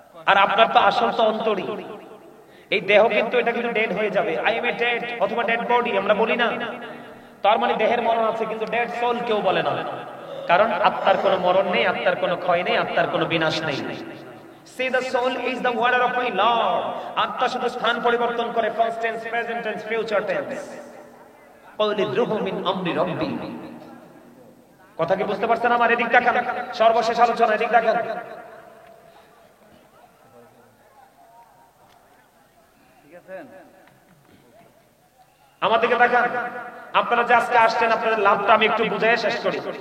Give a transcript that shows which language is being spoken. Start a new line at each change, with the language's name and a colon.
Bangla: আর আপনার তো আসল তো অন্তরই। এই দেহ কিন্তু এটা কিন্তু ডেড হয়ে যাবে।
English: I am a dead
Bangla: অথবা ডেড বডি আমরা বলি না? তার মানে দেহের মরণ আছে, কিন্তু ডেড সোল কেউ বলে না। কারণ আত্মার কোনো মরণ নেই, আত্মার কোনো ক্ষয় নেই, আত্মার কোনো বিনাশ নেই।
English: Say the soul is the water of my Lord.
Bangla: আত্মা শুধু স্থান পরিবর্তন করে,
English: past tense, present tense, future tense.
Arabic: qawli ruhu min amri rabbi।
Bangla: কথা কি বুঝতে পারছেন আমার? এদিক তাকান, সর্বশেষ আলোচনা, এদিক তাকান। ঠিক আছে, আমার দিকে তাকান। আপনারা যে আজকে আসছেন আপনাদের লাভটা আমি একটু বুঝাই শেষ করি।